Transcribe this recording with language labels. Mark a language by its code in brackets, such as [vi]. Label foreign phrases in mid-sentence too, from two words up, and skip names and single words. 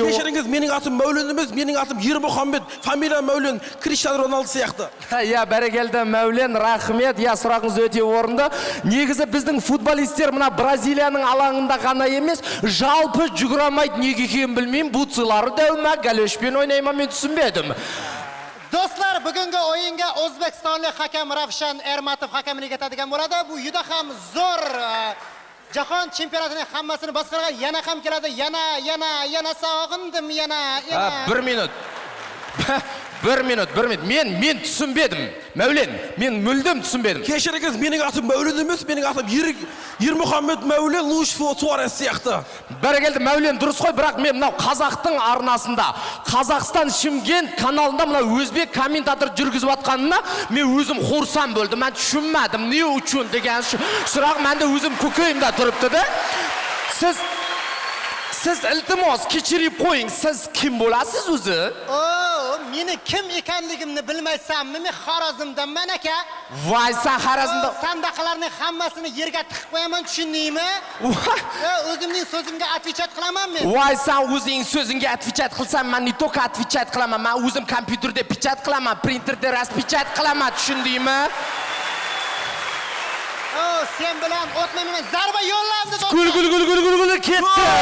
[kk] Кешіріңіз, менің атым Мәулен емес, менің атым Ермұхаммед, фамилия Мәулен, Криштиану Роналду сияқты. Я, бәрекелді Мәулен, рахмет, я, сұрағыңыз өте орынды. Негізі біздің футболистер мына Бразилияның алаңында ғана емес, жалпы жүгірамайды, неге екенін білмеймін, бутсылары дәума, галешпен ойнайма, мен түсінбедім. [uz] Do'stlar, bugungi o'yinga O'zbekistonlik hakam Ravshan Ermatov hakamlik etadigan bo'ladi. Bu juda ham zo'r Jahon chempionatining hammasini boshqargan, yana ham keladi, yana sog'indim, yana. [kk] 1 minut. 1 minut. Men түсінбедім. Мәулен, мен мүлдем түсінбедім. Кешіріңіз, менің атым Мәулен емес, менің атым Ермұхаммед Мәулен, Луиш Суарес сияқты. Бәрекелді Мәулен, дұрыс қой, бірақ мен мынау қазақтың арнасында, Қазақстан Шымкент каналында мынау өзбек комментатор жүргізіп жатқанына мен өзім хорсан болдым. Мен түсінмедім, не үшін деген сұрақ менде өзім көкейімде тұрыпты да. [uz] Siz iltimos kechirib qo'ying. Siz kim bo'lasiz o'zi? Meni kim ekanligimni bilmaysanmi? Men Xorazmdanman aka. Voy, sen Xorazmda. Sandaqalarning hammasini yerga tiqib qo'yaman, tushundingmi? O'zimning so'zimga отвечать qilaman men. Voy, sen o'zing so'zingga отвечать qilsan, men [ru] не только отвечать [uz] qilaman, men o'zim kompyuterda pechat qilaman, printerda распечат qilaman, tushundingmi? Sen bilan o'tmayman, zarba yo'llandi do'stlar. Gul ketdi.